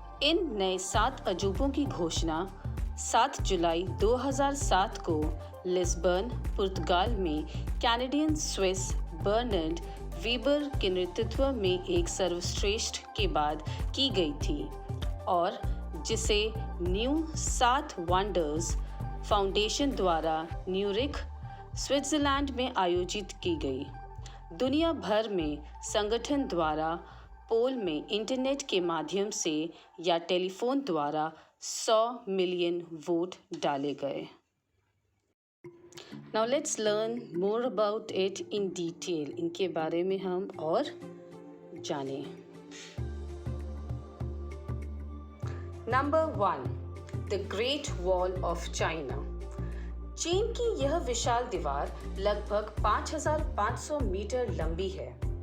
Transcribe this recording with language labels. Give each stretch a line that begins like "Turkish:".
Hindi: इन नए 7 अजूबों की घोषणा 7 जुलाई 2007 को लिस्बन, पुर्तगाल में कैनेडियन स्विस बर्नार्ड वीबर के नेतृत्व में एक सर्वश्रेष्ठ के बाद की गई थी और जिसे न्यू 7 वंडर्स फाउंडेशन द्वारा न्यूरिख, स्विट्ज़रलैंड में आयोजित की गई। दुनिया भर में संगठन द्वारा पोल में इंटरनेट के माध्यम से या टेलीफोन द्वारा 100 मिलियन वोट डाले गए।
English: Now let's learn more about it in detail.
Hindi: इनके बारे में हम और जानें।
English: Number 1. The Great Wall of China.
Hindi: चीन की यह विशाल दीवार लगभग 5,500 मीटर लंबी है।